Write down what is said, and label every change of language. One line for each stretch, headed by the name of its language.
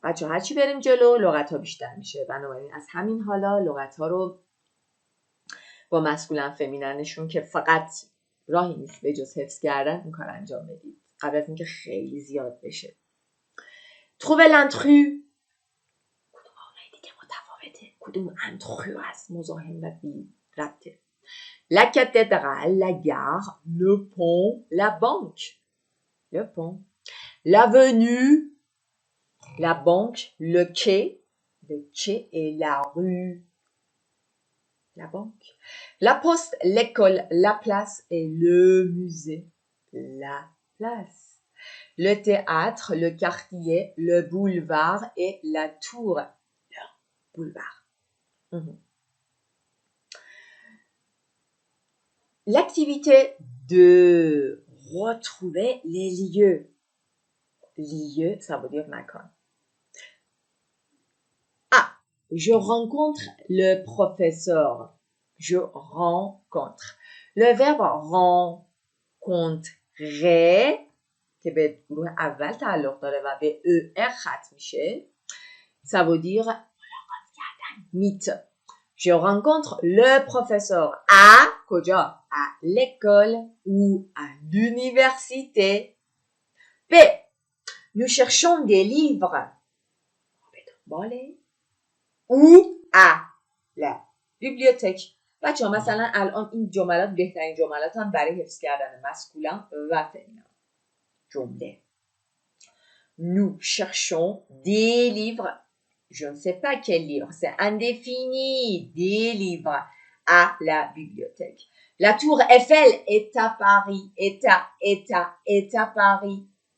Persian: بچه هرچی بریم جلو لغت ها بیشتر میشه. بنابراین از همین حالا لغت ها رو با مسکولن فمیننشون که فقط راهی نیست به جز حفظ کردن این کار انجام بدید قبل از اینکه خیلی زیاد بشه.
French: trouver l'intrus.
Persian: کدوم آنهای دیگه متفاوته؟ کدوم انترو هست؟ مزاحم و بی ربطه.
French: La cathédrale, la gare, le pont, la banque. Le pont. L'avenue, la banque, le quai et la rue. La banque. La poste, l'école, la place et le musée. La place. Le théâtre, le quartier, le boulevard et la tour. Le boulevard. L'activité de retrouver les lieux. Lieux, ça veut dire
Persian: makan.
French: Ah, je rencontre le professeur. Je rencontre. Le verbe rencontrer
Persian: که به گروه اول تعلق داره و به ار ختم میشه
French: ça veut dire
Persian: ملاقات کردن.
English: meet.
French: Je rencontre le professeur à
Persian: کجا؟
French: à l'école ou à l'université. B. Nous cherchons des livres. او لا بیبلیوتک.
Persian: بچه ها مثلا الان این جملات بهترین جملات هم برای حفظ کردن مسکولن و فمینن. جمله
French: nous cherchons des livres. Je ne sais pas quel livre, c'est indéfini. Des livres à la bibliothèque. La tour Eiffel est à Paris. Est à Paris.